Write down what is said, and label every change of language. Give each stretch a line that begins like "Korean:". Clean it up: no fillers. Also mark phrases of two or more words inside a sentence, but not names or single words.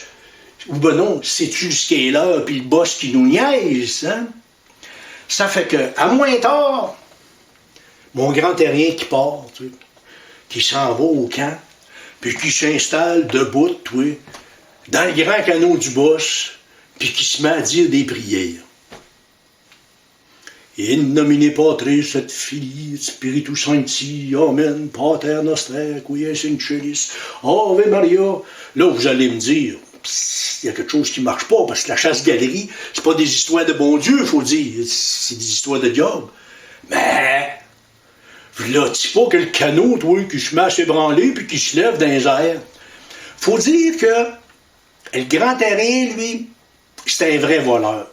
French: Ou ben non, c'est-tu ce qui est là, puis le boss qui nous niaise, hein? Ça fait que, à moins tard, mon grand terrien qui part, qui s'en va au camp, puis qui s'installe debout, dans le grand canot du boss, puis qui se met à dire des prières.
Latin: In nomine Patris et Filii Spiritus Sancti, Amen, Pater Noster, qui es in celis, Ave Maria.
French: Là, vous allez me dire, il y a quelque chose qui ne marche pas, parce que la chasse-galerie, c'est pas des histoires de bon Dieu, il faut dire, c'est des histoires de diable. Mais, là, tu sais pas que le canot, qui se met à s'ébranler, puis qui se lève dans les airs. Faut dire que le grand terrien, lui, c'était un vrai voleur.